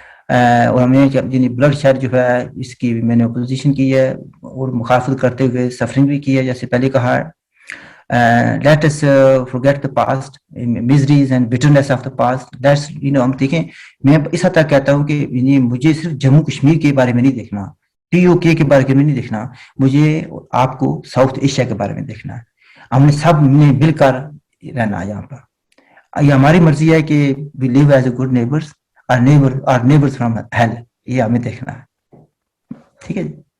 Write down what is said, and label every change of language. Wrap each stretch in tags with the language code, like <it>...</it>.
<hi>और हमें blood shed जो है इसकी मैंने अपोजिशन की है, और मुखाफत करते हुए सफरिंग भी की है, जैसे पहले कहा है.</hi> <en>Let us forget the past, miseries and bitterness of the past.</en> <hi>That's हम देखें, मैं इस हद तक कहता हूँ कि मुझे सिर्फ जम्मू कश्मीर के बारे में नहीं देखना, POK के बारे में नहीं देखना, मुझे आपको साउथ एशिया के बारे में देखना है. हमने सब ने मिलकर रहना है यहाँ पर. ये हमारी मर्जी है कि</hi> <en>we live as a good neighbors, our neighbors from hell,</en> <hi>ये हमें देखना है. ठीक है जी.</hi>